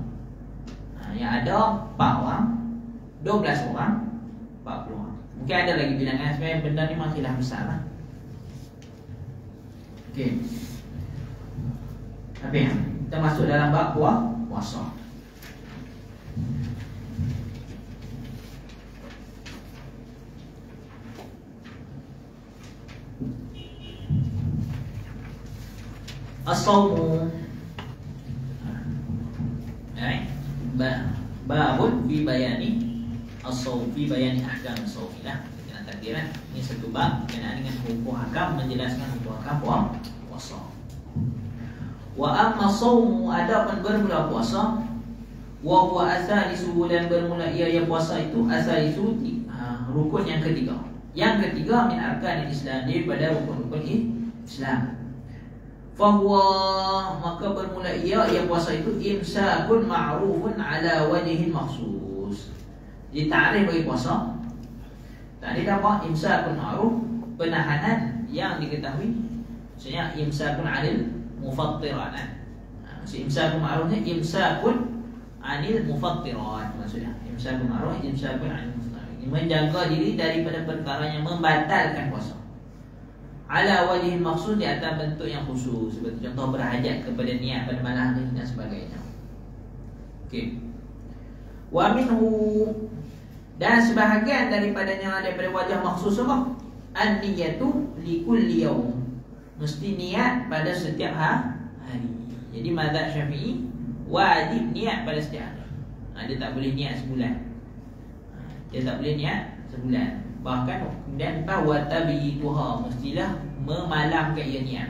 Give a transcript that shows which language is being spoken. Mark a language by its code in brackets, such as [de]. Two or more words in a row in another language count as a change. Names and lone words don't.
[ms] Yang ada 4 orang, 12 orang, 40 orang. Mungkin ada lagi bilangan. Sebenarnya benda ni memang khilaf besar lah. Okey. Tapi kita masuk dalam bab puasa. [ar] الصوم باب في بيان الصوم في بيان أحكام الصوم lah. [ms] Kita nak takdirkan ini satu bab berkenaan dengan hukum hakam, menjelaskan hukum hakam puasa. [ar] وأما الصوم, [ms] adapun bermula puasa, [ar] وهو الثالث, [ms] dan bermula ia puasa itu asalisu, rukun yang ketiga. Yang ketiga [ar] من أركان الإسلام, [ms] daripada rukun-rukun Islam. Fahuwa, maka bermula ia puasa itu [ar] إمساك معروف على وجه مخصوص. [ms] Ditarikh bagi puasa. Tadi apa? [ar] إمساك معروف, [ms] penahanan yang diketahui. Maksudnya [ar] إمساك عن المفطرات. [ms] Maksud imsakun ma'rufnya [ar] إمساك عن المفطرات. [ms] Maksudnya [ar] إمساك معروف, إمساك عن المفطرات, [ms] menjaga diri daripada perkara yang membatalkan puasa. [ar] على وجه مقصود, [ms] di atas bentuk yang khusus, seperti contoh berhajat kepada niat pada malam hari dan sebagainya. Okey. [ar] ومنه, [ms] dan sebahagian daripadanya daripada wajah makhsus apa? [ar] النية لكل يوم, [ms] mesti niat pada setiap hari. Jadi mazhab Syafi'i wajib niat pada setiap hari. Dia tak boleh niat sebulan. Dia tak boleh niat sebulan. Bahkan kemudian tawatabiha, mestilah memalamkan ia niat.